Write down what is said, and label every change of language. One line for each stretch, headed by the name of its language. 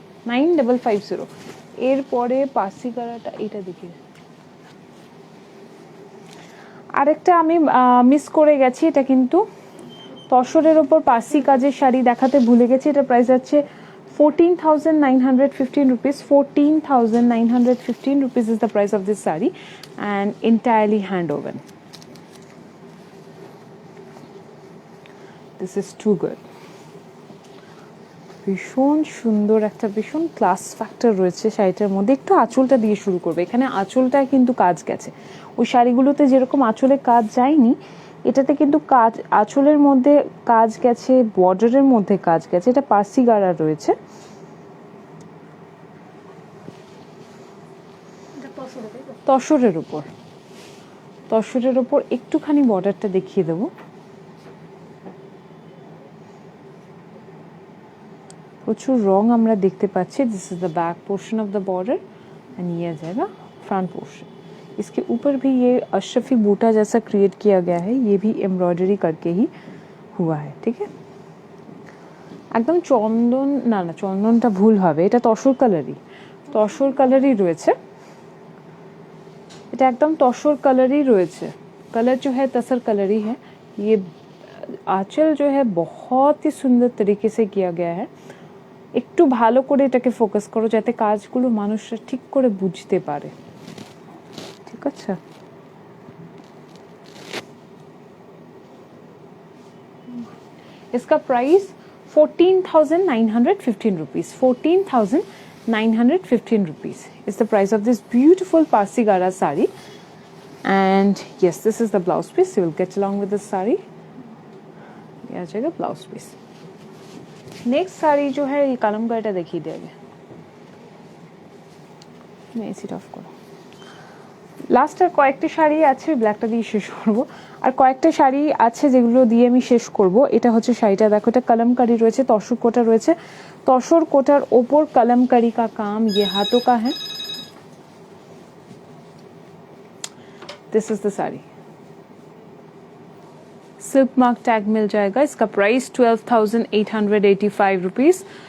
Bangla: 9550 এরপরে পাসিগারাটা, এটা দেখিয়ে। আরেকটা আমি মিস করে গেছি, এটা কিন্তু তসরের ওপর পার্সি কাজের শাড়ি দেখাতে ভুলে গেছি। এটা প্রাইস যাচ্ছে 14,915 rupees.
English: 14,915 rupees is the price of this saree and entirely hand woven. This is too good.
Bangla: ভীষণ সুন্দর একটা, ভীষণ ক্লাস ফ্যাক্টর রয়েছে শাড়িটার মধ্যে। একটু আঁচলটা দিয়ে শুরু করবে। এখানে আঁচলটায় কিন্তু কাজ গেছে। ওই শাড়িগুলোতে যেরকম আঁচলে কাজ যায়নি, এটাতে কিন্তু কাজ, আঁচলের মধ্যে কাজ গেছে, বর্ডারের মধ্যে কাজ গেছে। এটা পার্সি গাড়া রয়েছে। তসরের উপর একটুখানি বর্ডারটা দেখিয়ে দেবো। প্রচুর রং আমরা দেখতে পাচ্ছি।
English: this is the back portion of the border and
Hindi: ये आ जाएगा
English: Front portion.
Hindi: इसके ऊपर भी ये अशरफी बूटा जैसा क्रिएट किया गया है, ये भी एम्ब्रॉयडरी करके ही हुआ है, ठीक है।
Bangla: একদম চন্দন, না চন্দনটা ভুল হবে, এটা তসর কালারই রয়েছে। এটা একদম তসর কালারই রয়েছে।
Hindi: कलर जो है तसर कलर ही है। ये आंचल जो है बहुत ही सुंदर तरीके से किया गया है।
Bangla: একটু ভালো করে এটাকে ফোকাস করো যাতে কাজগুলো মানুষরা ঠিক করে বুঝতে পারে, ঠিক আছে।
Hindi: इसका price 14,915 rupees.
English: 14,915 rupees is the price of this beautiful Parsi Gara sari. And yes, this is the blouse piece. You will get along with this sari.
Hindi: ये आ जाएगा ब्लाउज पीस। नेक्स्ट साड़ी जो है ये
Bangla: कलमकारीটা দেখিয়ে দেবে। मैं এসিটা অফ করব। লাস্ট আর কয়েকটা শাড়ি আছে, ব্ল্যাকটা দিয়ে শেষ করব। আর কয়েকটা শাড়ি আছে যেগুলো দিয়ে আমি শেষ করব। এটা হচ্ছে শাড়িটা, দেখো এটা কলমকারি রয়েছে, তসর কোটা রয়েছে। তসর কোটার ওপর
Hindi: कलमकारी का काम, ये हाथों का है। This is the sari. Silk mark tag मिल जाएगा। इसका प्राइस 12,885 rupees.